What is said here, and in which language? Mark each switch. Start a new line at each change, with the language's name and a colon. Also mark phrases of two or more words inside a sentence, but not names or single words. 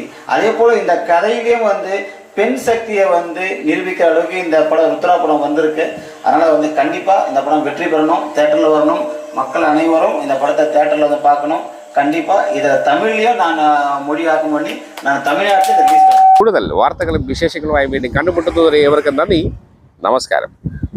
Tamil: அதே போல் இந்த கதையிலையும் வந்து பெண் சக்தியை வந்து நிரூபிக்கிற அளவுக்கு இந்த படம் ருத்ரா படம் வந்திருக்கு. அதனால் வந்து கண்டிப்பாக இந்த படம் வெற்றி பெறணும், தேட்டரில் வரணும். மக்கள் அனைவரும் இந்த படத்தை தேட்டரில் வந்து பார்க்கணும். கண்டிப்பாக இதை தமிழ்லையும் நான் மொழியாக்கம் பண்ணி நான் தமிழ்நாட்டில் ரிலீஸ் பண்ணுறேன்.
Malayalam: കൂടുതൽ വാർത്തകളും വിശേഷങ്ങളുമായി വീണ്ടും കണ്ടുമുട്ടുന്നതുവരെ ഏവർക്കും നന്ദി, നമസ്കാരം.